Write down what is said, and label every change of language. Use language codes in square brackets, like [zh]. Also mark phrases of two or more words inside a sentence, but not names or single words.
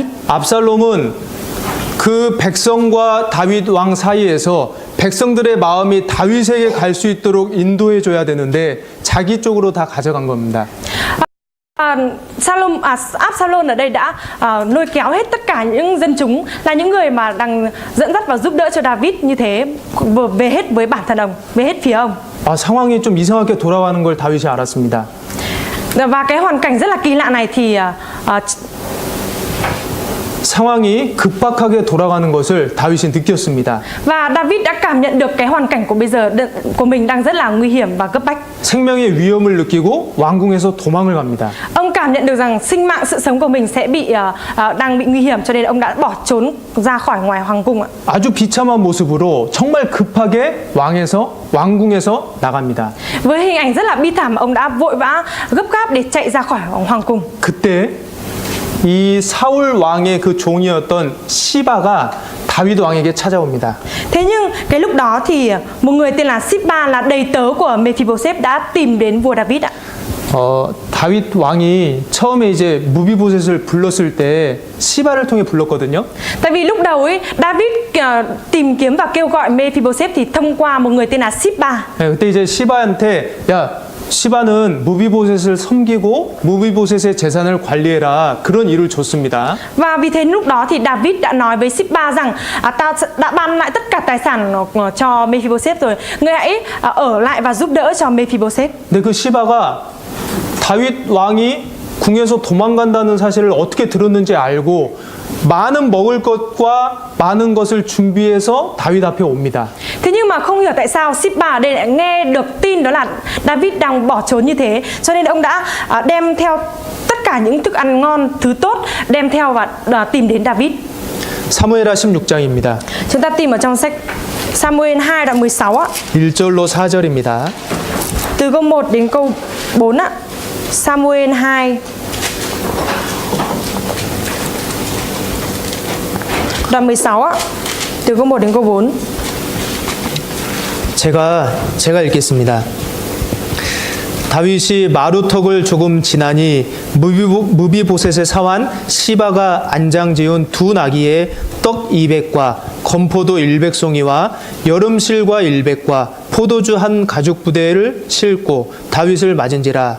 [ko] 압살롬은 그 백성과 다윗 왕 사이에서 백성들의 마음이 다윗에게 갈 수 있도록 인도해 줘야 되는데 자기 쪽으로 다 가져간 겁니다. [vi] Absalom ở đây đã lôi kéo hết tất cả những dân chúng, là những người mà đang dẫn dắt và giúp đỡ cho David như thế, về hết với bản thân ông, về hết phía ông. [ko] 상황이 좀 이상하게 돌아가는 걸 다윗이 알았습니다. [vi] Và cái hoàn cảnh rất là kỳ lạ này thì [ko] 상황이 급박하게 돌아가는 것을 다윗이 느꼈습니다. [vi] Và David đã cảm nhận được cái hoàn cảnh của mình đang rất là nguy hiểm và cấp bách. [ko] 생명의 위험을 느끼고 왕궁에서 도망을 갑니다. [vi] Ông cảm nhận được rằng sinh mạng, sự sống của mình sẽ đang bị nguy hiểm, cho nên ông đã bỏ trốn ra khỏi ngoài hoàng cung ạ. [ko] 아주 비참한 모습으로 정말 급하게 왕궁에서 나갑니다. [vi] Với hình ảnh rất là bi thảm, ông đã vội vã gấp gáp để chạy ra khỏi hoàng cung. [ko] 그때 이 사울 왕의 그 종이었던 시바가 다윗 왕에게 찾아옵니다. [vi] Thế nhưng cái lúc đó thì một người tên là Siba, là đầy tớ của Mephibosheth, đã tìm đến vua David ạ. [ko] 다윗 왕이 처음에 이제 무비보셋을 불렀을 때 시바를 통해 불렀거든요. [vi] Tại vì lúc đầu ấy David tìm kiếm và kêu gọi Mephibosheth thì thông qua một người tên là Siba. [ko] 네, 그때 이제 시바한테 야 시바는 무비보셋을 섬기고 무비보셋의 재산을 관리해라, 그런 일을 줬습니다. [vi] Và vì thế lúc đó thì David đã nói với Siba rằng ta đã ban lại tất cả tài sản cho Mephibosheth rồi, ngươi hãy ở lại và giúp đỡ cho Mephibosheth. [ko] 근데 그 시바가 다윗 왕이 궁에서 도망간다는 사실을 어떻게 들었는지 알고 많은 먹을 것과 많은 것을 준비해서 다윗 앞에 옵니다. [vi] Thế nhưng mà không hiểu tại sao Sip-ba ở đây lại nghe được tin đó là David đang bỏ trốn như thế, cho nên ông đã đem theo tất cả những thức ăn ngon, thứ tốt đem theo và tìm đến David. [ko] 사무엘하 16장입니다. [vi] Chúng ta tìm ở trong sách Samuel 2 đoạn 16 á, 1절로 4절입니다. từ câu 1 đến câu 4 á. Samuel 2 đoạn 16 á, từ câu 1 đến câu 4. [ko] 제가 읽겠습니다. 다윗이 마루턱을 조금 지나니 무비보셋의 사환 시바가 안장 지은 두 나귀에 떡 200과 건포도 100송이와 여름실과 100과 포도주 한 가죽 부대를 싣고 다윗을 맞은지라.